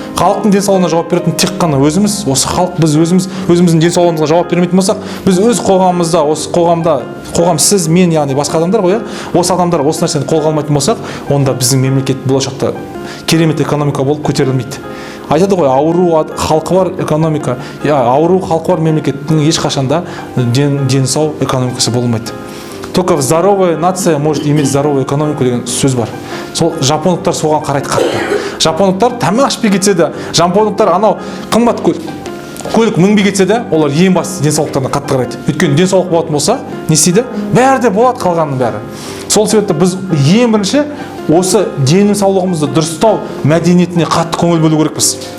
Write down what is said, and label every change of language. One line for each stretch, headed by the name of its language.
Kazakh: Халықтың денсаулығына жауап беретін тек қана өзіміз. Осы халық, біз өзіміздің денсаулығымызға жауап бермейтін болсақ, біз өз қоғамымызда, осы қоғам сіз, мен, яғни басқа адамдар ғой, осы адамдар осы нәрсені қолға алмайтын болсақ, онда біздің мемлекет болашақта керемет экономика болып көтерілмейді. Айтады ғой, ауру халқы бар экономика, ауру халқы бар мемлекеттің ешқашанда денсау экономикасы болмайды.
Russian: Только здоровая нация может иметь здоровую экономику
Kazakh: деген сөз бар. Сол жапондықтар соған қарайды қатты. Жапондықтар тамақ ішпей кетсе де, жапондықтар анау қымбат көлік мінбей кетсе де, олар ең басты денсаулықтарына қатты қарайды. Өйткені денсаулық болатын болса, не істейді? Бәрі де болады, қалғанның бәрі. Сол себепті біз ең бірінші осы денсаулығымызды дұрыстау мәдениетіне қатты көңіл бөлу керекпіз.